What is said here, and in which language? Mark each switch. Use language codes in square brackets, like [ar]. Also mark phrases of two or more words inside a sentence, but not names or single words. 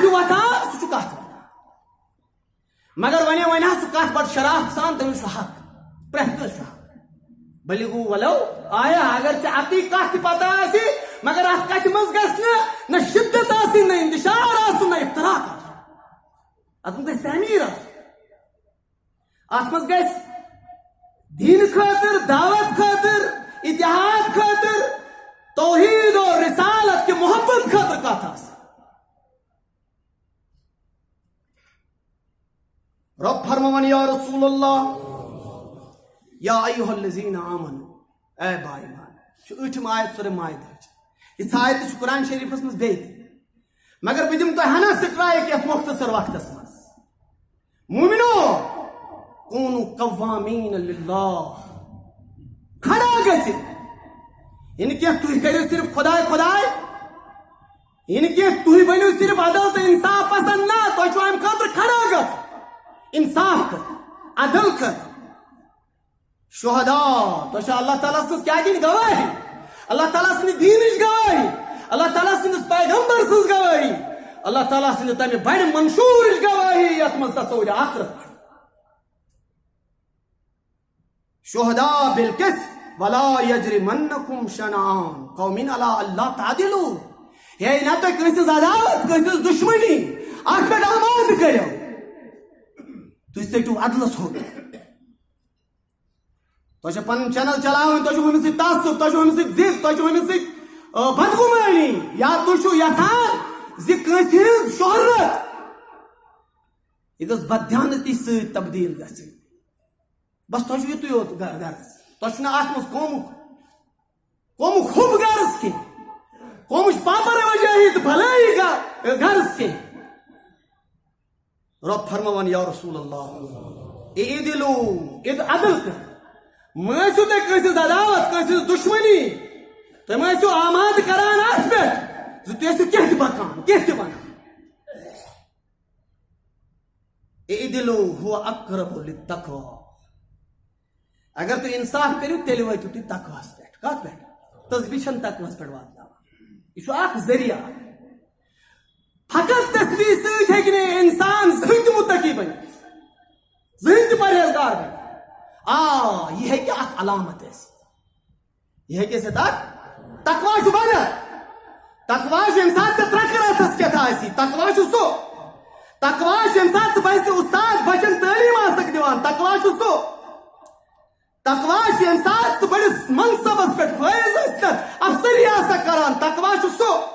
[ks] تہِ وۄتھان سُہ چھُ کتھ ونان مگر ونے سُہ کتھ بڑٕ شرافت سان تٔمِس چھُ حق پرٛٮ۪تھ کٲنٛسہِ چھُ حق بلِغوٗ ولو آیا اگر ژےٚ اَتی کتھ تہِ پتہ آسہِ مگر اتھ کتھِ منٛز گژھِ نہ شدت آسٕنۍ نہ انتشار آسُن نہ افتراق آسُن اتھ منٛز گژھِ تعمیٖر آسُن اتھ منٛز گژھِ دیٖنہٕ خٲطرٕ دعوت خٲطرٕ اتحاد خٲطرٕ توحید اور رسالت کہِ محبت خٲطرٕ کتھ آسٕنۍ رب فرماون [ar] یا رسول اللہ یا ایھا الذین آمنوا [ks] اے با ایمان چھُ ٲٹھِم آیت سورہ مائدہٕچ یِژھ آیت چھُ قرآن شریفس منٛز بیٚیہِ تہِ مگر بہٕ دِمہٕ تۄہہِ ہنا سٹرایک یتھ مختصر وقتس منٛز مومنو [ar] کوٗنوٗ قوامین للہ [ks] کھڑا گژھِتھ یہِ نہٕ کینٛہہ تُہۍ کٔرِو صرف خۄداے یہِ نہٕ کینٛہہ تُہۍ بٔنِو صرف عدل تہٕ انصاف پسنٛد نہ تۄہہِ چھُو امہِ خٲطرٕ کھڑا گژھُن انصاف خٲطرٕ عدل خٲطرٕ شہدا تۄہہِ چھو اللہ تعالیٰ سٕنٛز کیٛاہ دِنۍ گوٲہی اللہ تعالیٰ سٕنٛدِ دیٖنٕچ گوٲہی اللہ تعالیٰ سٕنٛدِس پیغمبر سٕنٛز گوٲہی اللہ تعالیٰ سٕنٛدِ تمہِ بڑِ منشوٗرٕچ گوٲہی یتھ منٛز تصوُرِ آخرت چھُ [ar] شہدا بالقسط ولا یجرمنکم شنآن قوم علی اللہ تعدلوا [ks] ہے نہ تُہۍ کٲنٛسہِ ہٕنٛز عداوت کٲنٛسہِ ہٕنٛز دُشمنی اتھ پٮ۪ٹھ آماد کٔرِو تُہۍ ژٔٹِو عدلس ہُنٛد تۄہہِ چھو پنٕنۍ چینل چلاوٕنۍ تۄہہِ چھو ہُمِس سۭتۍ تعصب تۄہہِ چھو ہُمِس سۭتۍ ضد تۄہہِ چھو ہُمِس سۭتۍ بدگُمٲنی یا تُہۍ چھو یژھان زِ کٲنٛسہِ ہٕنٛز شہرت یہِ گٔژھ بددیانتی سۭتۍ تبدیٖل گژھٕنۍ بس تۄہہِ چھو یِتُے یوت غرض تۄہہِ چھُ نہٕ اتھ منٛز قومُک قوم خوب غرض کی قومش پاپر وجاہد بھلائی غرض کی رب فرماوان [ar] یا رسول اللہ اعدلو [ks] عدل کر مٲسِو تُہۍ کٲنٛسہِ عداوت کٲنٛسہِ دُشمنی تُہۍ مہ ٲسِو آماد کران اتھ پٮ۪ٹھ زِ تُہۍ ٲسِو کینٛہہ تہِ بکان کینٛہہ تہِ ونان [ar] اعدلو هو اقرب للتقوى [ks] اگر تُہۍ انصاف کٔرِو تیٚلہِ وٲتِو تُہۍ تقواہس پٮ۪ٹھ کتھ پٮ۪ٹھ تسبیح چھنہٕ تقواہس پٮ۪ٹھ واتناوان یہِ چھُ اکھ ذٔریعہٕ فقط تسبیح سۭتۍ ہیٚکہِ نہٕ انسان زٕہٕنۍ تہِ متقی بٔنِتھ زٕہٕنۍ تہِ پرہیزگار بٔنِتھ [ur] یہ ہے کہ [ks] اخ علامت ہے [ur] یہ ہے کہ [ks] تقوا چھُ بدل تقوا چھُ ییٚمہِ ساتہٕ ژےٚ ترٛکراتھس کیٛاہ آسی تقوا چھُ سُہ تقوا چھُ ییٚمہِ ساتہٕ ژٕ بچہِ اُستاد بچن تعلیٖم آسکھ دِوان تقوا چھُ سُہ تقوا چھُ ییٚمہِ ساتہٕ ژٕ بٔڑِس منصبس پٮ۪ٹھ فٲیض ٲسِتھ افسری آسکھ کران تقوا چھُ سُہ